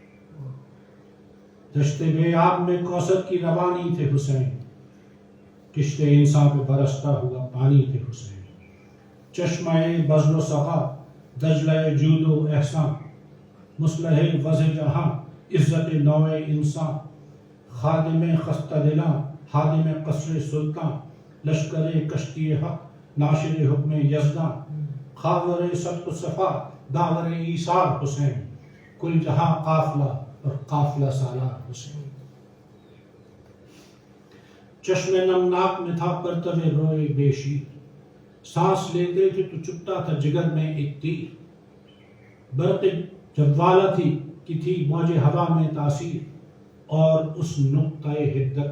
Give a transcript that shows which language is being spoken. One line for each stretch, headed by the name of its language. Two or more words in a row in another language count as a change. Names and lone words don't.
Urdu: دشت بے آب میں کوثر کی روانی تھے حسین، کشت انسان پہ برستا ہوا پانی تھے حسین، چشمہ بذل و سخا دجلہ جود و احسان، مصلح وضع جہاں عزت نوع انسان، خادم خستہ دلاں حادم قصر سلطان، لشکر کشتی حق ناشر حکم یزداں، خاور صدق و صفا داور ایثار حسین، کل جہاں قافلہ اور قافلہ سالار حسین۔ چشم نمناک میں تھا پرتو روئے بے شیر، سانس لیتے تھے تو چپتا تھا جگر میں ایک تیر، برق جوالا کی تھی موج ہوا میں تاثیر، اور اس نقطۂ حدت